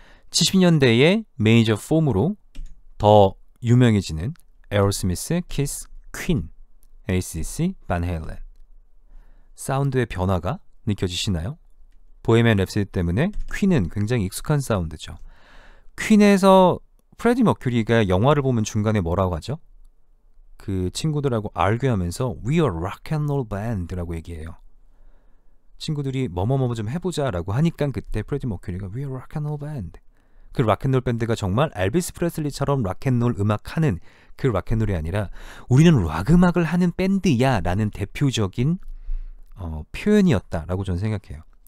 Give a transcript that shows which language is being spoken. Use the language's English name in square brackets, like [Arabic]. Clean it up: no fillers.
[Korean] 70년대에 메이저 폼으로 더 유명해지는 에어로스미스, 키스, 퀸, AC/DC, 반 헤일렌. 사운드의 변화가 느껴지시나요? 보헤미안 랩소디 때문에 퀸은 굉장히 익숙한 사운드죠. 퀸에서 프레디 머큐리가 영화를 보면 중간에 뭐라고 하죠? 그 친구들하고 알교하면서 [English] We are rock and roll band [Korean] 라고 얘기해요. 친구들이 뭐뭐뭐 좀 해보자 라고 하니까 그때 프레디 머큐리가 [English] We are rock and roll band. [Korean] 그 락앤롤 밴드가 정말 엘비스 프레슬리처럼 락앤롤 음악하는 그 락앤롤이 아니라 우리는 락 음악을 하는 밴드야 라는 대표적인 표현이었다라고 저는 생각해요.